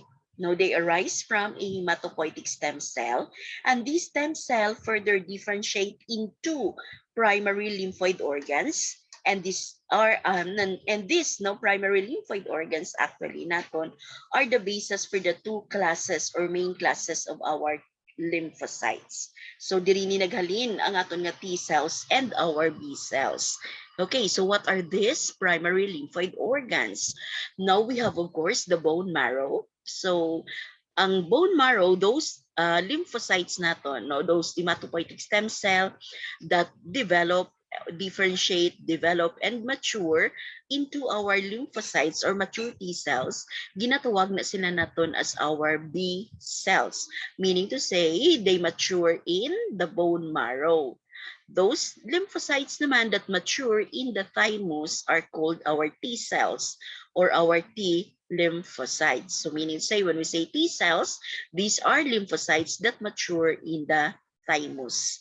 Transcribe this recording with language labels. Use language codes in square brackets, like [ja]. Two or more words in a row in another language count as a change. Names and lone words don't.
[en] No, they arise from a hematopoietic stem cell, and these stem cell further differentiate into primary lymphoid organs. And these are no primary lymphoid organs actually naton are the basis for the two classes or main classes of our lymphocytes. [hil] So diri ni naghalin ang aton nga T cells [en] and our B cells. Okay, so what are these primary lymphoid organs? Now we have, of course, the bone marrow. So, ang bone marrow, those lymphocytes naton, no, those hematopoietic stem cell that develop, differentiate, develop, and mature into our lymphocytes or mature T cells, [hil] ginatawag na sila naton [en] as our B cells. Meaning to say, they mature in the bone marrow. Those lymphocytes naman that mature in the thymus are called our T cells or our T lymphocytes. So meaning say when we say T cells, these are lymphocytes that mature in the thymus.